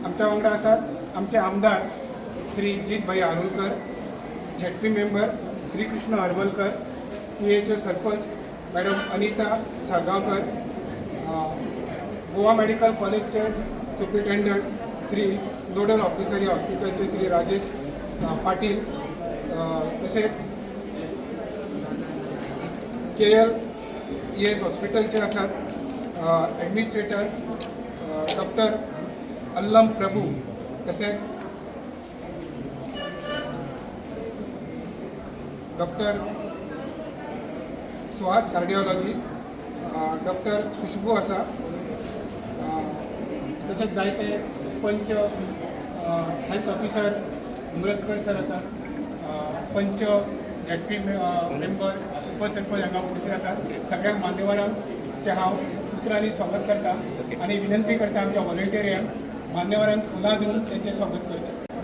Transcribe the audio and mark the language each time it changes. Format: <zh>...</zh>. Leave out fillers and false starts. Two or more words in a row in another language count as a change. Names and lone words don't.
<kok>आमच्या वांगडा आसात आमचे आमदार श्री जितभाई आरोलकर,</kok> <en>ZP member</en> <kok>श्री कृष्ण हरमलकर, PHO सरपंच मॅडम अनिता साळगांवकर, गोवा मेडिकल कॉलेजचे सुप्रिटेंडंट श्री</kok> <en>nodal officer</en> <kok>या हॉस्पिटलचे श्री राजेश पाटील, तसेच KLES हॉस्पिटलचे आसात ॲडमिनिस्ट्रेटर डॉक्टर अल्लम प्रभू, तसेच डॉक्टर सुहास कार्डिओलॉजिस्ट, डॉक्टर खुशबू आसा, तसेच जायते पंच</kok> <en>health officer</en> <kok>उमरसकर सर आसा, पंच</kok> <en>ZP member</en> <kok>उपसरपंच हांगा उपस्थित आसात. सगळ्या मान्यवरांचे हांव उतरांनी स्वागत करता आणि विनंती करता आमच्या व्हॉलंटियरांक मान्यवरांक फुलां दिवन तेंचें स्वागत करचें.</kok>